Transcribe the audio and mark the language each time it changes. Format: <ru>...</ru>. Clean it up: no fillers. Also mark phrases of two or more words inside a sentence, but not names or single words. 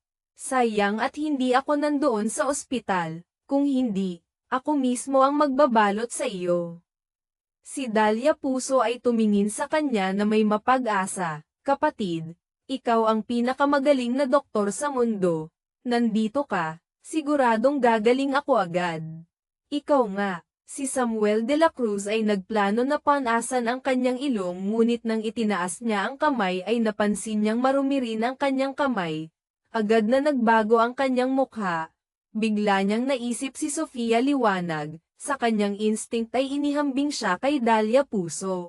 <tl>Sayang at hindi ako nandoon sa ospital, kung hindi, ako mismo ang magbabalot sa iyo. Si Dahlia Puso ay tumingin sa kanya na may mapag-asa, kapatid, ikaw ang pinakamagaling na doktor sa mundo, nandito ka, siguradong gagaling ako agad. Ikaw nga, si Samuel de la Cruz ay nagplano na panasan ang kanyang ilong ngunit nang itinaas niya ang kamay ay napansin niyang marumi rin ang kanyang kamay, agad na nagbago ang kanyang mukha, bigla niyang naisip si Sofia liwanag. Sa kanyang instinct ay inihambing siya kay Dahlia Puso.</tl>